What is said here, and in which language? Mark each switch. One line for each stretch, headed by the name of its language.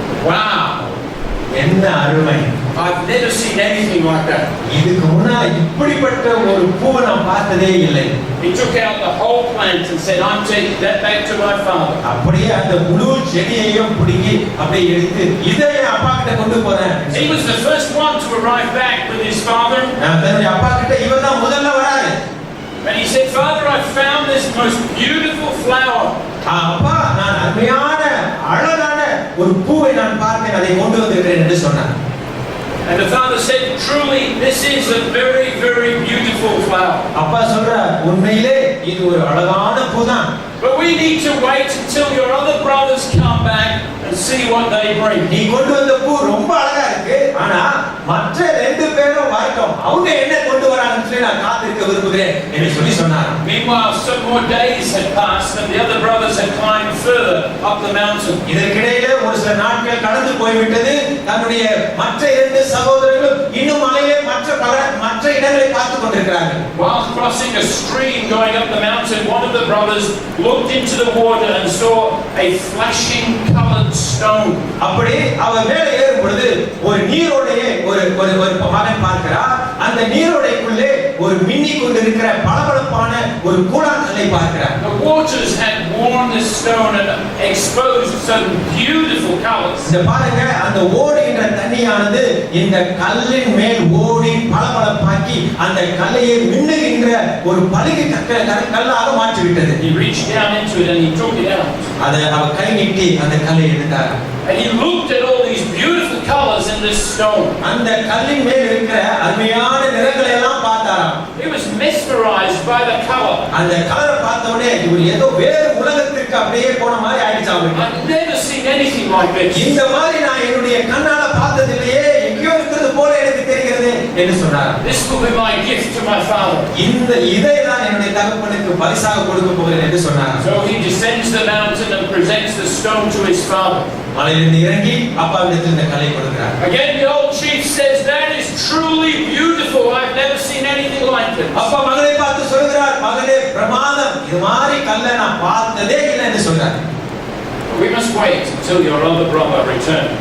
English: Wow,
Tamil: என்ன அருமை!
English: I've never seen anything like that.
Tamil: இதுக்கு முன்னால இப்படிப்பட்ட ஒரு பூவை நான் பார்த்ததே இல்லை.
English: He took out the whole plant and said, I'm taking that back to my father.
Tamil: அப்படியே அந்த முழு செடியையும் பிடுங்கி அப்படியே எடுத்து இதை என் அப்பா கிட்ட கொண்டு போறேன்.
English: He was the first one to arrive back with his father.
Tamil: நான் தன்னுடைய அப்பா கிட்ட இவர் தான் முதல்ல வராரு.
English: And he said, Father, I found this most beautiful flower.
Tamil: அப்பா, நான் அருமையான அழகான ஒரு பூவை நான் பார்த்தேன், அதை கொண்டு வந்திருக்கிறேன் என்று சொன்னார்.
English: And the father said, truly, this is a very, very beautiful flower.
Tamil: அப்பா சொல்றார், உண்மையிலே இது ஒரு அழகான பூதான்.
English: But we need to wait until your other brothers come back and see what they bring.
Tamil: நீ கொண்டு வந்த பூ ரொம்ப அழகா இருக்கு, ஆனா மற்ற ரெண்டு பேரும் வரட்டும், அவங்க என்ன கொண்டு வராங்கன்னு சொல்லி நான் காத்திருக்க விரும்புகிறேன் என்று சொல்லி சொன்னார்.
English: Meanwhile, some more days had passed and the other brothers had climbed further up the mountain.
Tamil: இதற்கிடையிலே ஒரு சில நாட்கள் கடந்து போய்விட்டது. தன்னுடைய மற்ற இரண்டு சகோதரர்களும் இன்னும் மலையிலே மற்ற இடங்களை பார்த்து கொண்டிருக்கிறார்கள்.
English: While crossing a stream going up the mountain, one of the brothers looked into the water and saw a flashing colored stone.
Tamil: அப்படி அவர் மேலே ஏறும் பொழுது ஒரு நீரோடையை ஒரு மகன் பார்க்கிறார். அந்த நீரோடைக்குள்ளே ஒரு மின்னி கொண்டிருக்கிற பளபளப்பான ஒரு கூழாங்கல்லை பார்க்கிறார்.
English: The waters had worn this stone and exposed some beautiful colors.
Tamil: இந்த பாருங்க, அந்த ஓடுகின்ற தண்ணியானது இந்த கல்லின் மேல் ஓடி பளபளப்பாக்கி அந்த கல்லையை மின்னுகின்ற ஒரு பளிங்கு கல்லாக மாற்றி விட்டது.
English: He reached down into it and he took it out.
Tamil: அதை அவர் கை நீட்டி அந்த கல்லை எடுத்தார்.
English: And he looked at all these beautiful colors in this stone.
Tamil: அந்த கல்லின் மேல் இருக்கிற அருமையான நிறங்களை எல்லாம் பார்த்தாராம்.
English: He was mesmerized by the color.
Tamil: அந்த கலரை பார்த்த உடனே இவர் ஏதோ வேறு உலகத்திற்கு அப்படியே போன மாதிரி ஆயிடுச்சு அவருக்கு.
English: I've never seen anything like this.
Tamil: இந்த மாதிரி நான் என்னுடைய கண்ணால பார்த்ததில்லையே, எங்கேயோ இருக்கிறது போல எனக்கு தெரிகிறது என்று சொன்னார்.
English: This will be my gift to my father.
Tamil: இந்த இதை நான் என்னுடைய தகப்பனுக்கு பரிசாக கொடுக்க போகிறேன் என்று சொன்னார்.
English: So he descends the mountain and presents the stone to his father.
Tamil: மலையிலிருந்து இறங்கி அப்பாவிடத்தில் இந்த கல்லை கொடுக்கிறார்.
English: Again the old chief says, that is truly beautiful. I've never seen anything like it.
Tamil: அப்பா மகனை பார்த்து சொல்கிறார், மகனே பிரமாதம், இது மாதிரி கல்லை நான் பார்த்ததே இல்லை என்று சொல்றார்.
English: We must wait until your older brother returns.